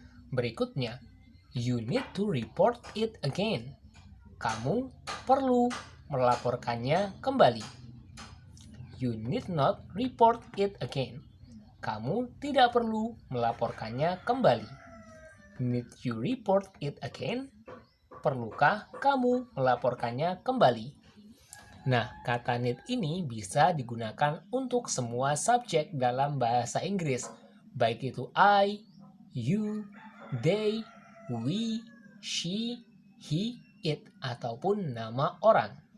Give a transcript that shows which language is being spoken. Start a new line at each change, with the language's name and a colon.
Indonesian: Berikutnya,
English: you need to report it again.
Indonesian: Kamu perlu melaporkannya kembali.
English: You need not report it again.
Indonesian: Kamu tidak perlu melaporkannya kembali.
English: Need you report it again?
Indonesian: Perlukah kamu melaporkannya kembali? Nah, kata need ini bisa digunakan untuk semua subjek dalam bahasa Inggris, baik itu I, you, they, we, she, he, it, ataupun nama orang.